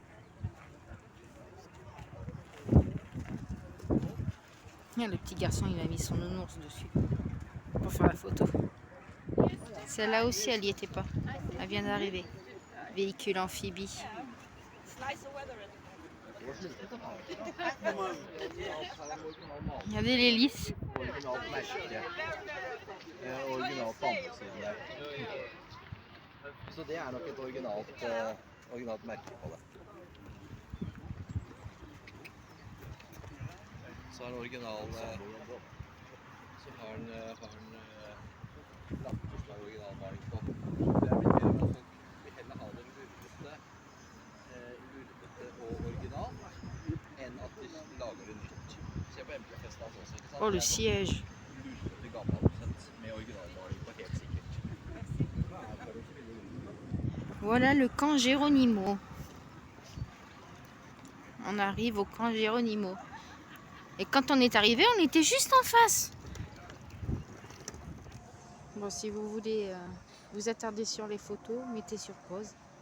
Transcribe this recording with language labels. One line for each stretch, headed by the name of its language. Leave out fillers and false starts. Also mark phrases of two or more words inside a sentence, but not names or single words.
French: Ah, le petit garçon, il a mis son nounours dessus pour faire la photo. Celle-là aussi, elle n'y était pas. Elle vient d'arriver. Véhicule amphibie. Regardez l'hélice.
Norwegian: Så det er nok et originalt merke på det. Så har den original så har den lampeslag originalmaling på. Det er blitt mer at folk vil heller ha det lurvete og original enn at de lager det nytt. Se på MK-festen også, ikke sant?
French: Oh, le siège.
Norwegian: Lurvete gammel med originalmaling på helt sikkert.
French: Voilà le camp Geronimo. On arrive au camp Geronimo. Et quand on est arrivé, on était juste en face. Bon, si vous voulez vous attarder sur les photos, mettez sur pause.